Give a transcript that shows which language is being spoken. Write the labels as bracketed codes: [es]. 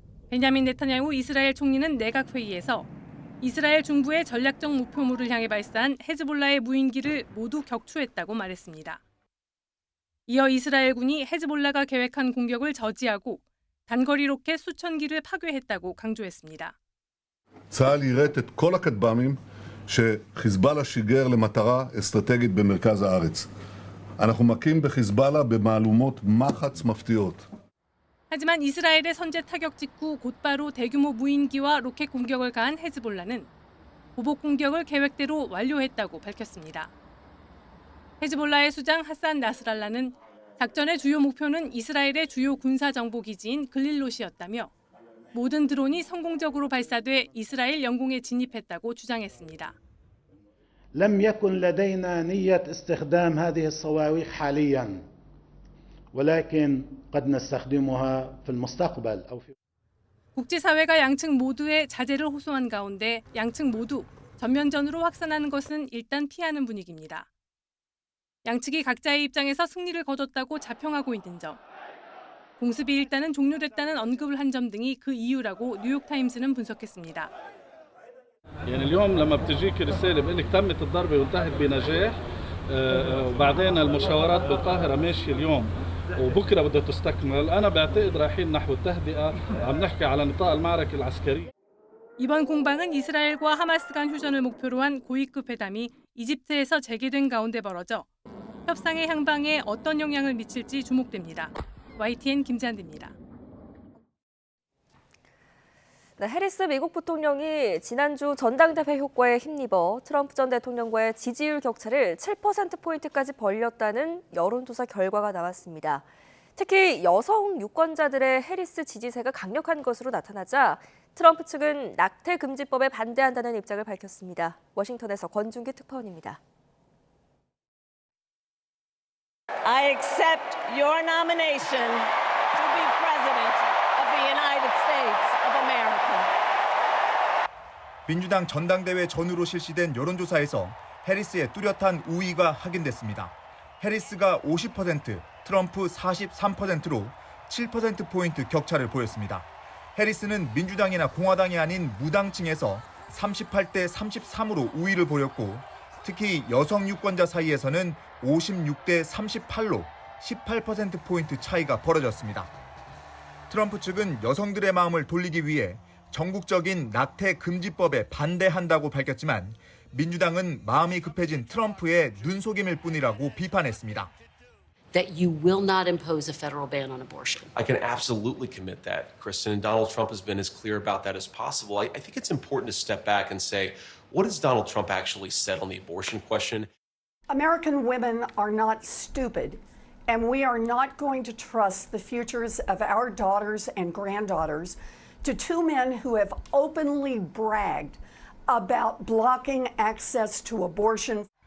[ko] 베냐민 네타냐후 이스라엘 총리는 내각회의에서 이스라엘 중부의 전략적 목표물을 향해 발사한 헤즈볼라의 무인기를 모두 격추했다고 말했습니다. 이어 이스라엘군이 헤즈볼라가 계획한 공격을 저지하고 단거리 로켓 수천 기를 파괴했다고 강조했습니다. [he] צה"ל יירט את כל הכטב"מים שחיזבאללה שיגר למטרה אסטרטגית במרכז הארץ. אנחנו מכים בחיזבאללה במהלומות מחץ מפתיעות. [ko] 하지만 이스라엘의 선제 타격 직후 곧바로 대규모 무인기와 로켓 공격을 가한 헤즈볼라는 보복 공격을 계획대로 완료했다고 밝혔습니다. 헤즈볼라의 수장 하산 나스랄라는 작전의 주요 목표는 이스라엘의 주요 군사정보기지인 글릴롯이었다며 모든 드론이 성공적으로 발사돼 이스라엘 영공에 진입했다고 주장했습니다. [ar] لم يكن لدينا نية استخدام هذه الصواريخ حاليا ولكن قد نستخدمها في المستقبل أو في [ko] 국제사회가 양측 모두의 자제를 호소한 가운데 양측 모두 전면전으로 확산하는 것은 일단 피하는 분위기입니다. 양측이 각자의 입장에서 승리를 거뒀다고 자평하고 있는 점, 공습이 일단은 종료됐다는 언급을 한 점 등이 그 이유라고 뉴욕타임스는 분석했습니다. [ar] يعني اليوم لما بتجيك رسالة بقول لك تمت الضربة وانتهت بنجاح وبعدين المشاورات بالقاهرة ماشية اليوم وبكرة بدها تستكمل أنا بعتقد رايحين نحو التهدئة عم نحكي على نطاق المعركة العسكرية. [ko] 이번 공방은 이스라엘과 하마스 간 휴전을 목표로 한 고위급 회담이 이집트에서 재개된 가운데 벌어져 협상의 향방에 어떤 영향을 미칠지 주목됩니다. YTN 김지한입니다. 네, 해리스 미국 부통령이 지난주 전당대회 효과에 힘입어 트럼프 전 대통령과의 지지율 격차를 7%포인트까지 벌렸다는 여론조사 결과가 나왔습니다. 특히 여성 유권자들의 해리스 지지세가 강력한 것으로 나타나자 트럼프 측은 낙태 금지법에 반대한다는 입장을 밝혔습니다. 워싱턴에서 권준기 특파원입니다. [en] I accept your nomination to be president of the United States of America. [ko] 민주당 전당대회 전후로 실시된 여론조사에서 해리스의 뚜렷한 우위가 확인됐습니다. 해리스가 50%, 트럼프 43%로 7%포인트 격차를 보였습니다. 해리스는 민주당이나 공화당이 아닌 무당층에서 38대 33으로 우위를 보였고 특히 여성 유권자 사이에서는 56대 38로 18%포인트 차이가 벌어졌습니다. 트럼프 측은 여성들의 마음을 돌리기 위해 전국적인 낙태 금지법에 반대한다고 밝혔지만 민주당은 마음이 급해진 트럼프의 눈속임일 뿐이라고 비판했습니다. [en] That you will not impose a federal ban on abortion. I can absolutely commit that, Kristen, and Donald Trump has been as clear about that as possible. I think it's important to step back and say, what has Donald Trump actually said on the abortion question? American women are not stupid, and we are not going to trust the futures of our daughters and granddaughters to two men who have openly bragged about blocking access to abortion.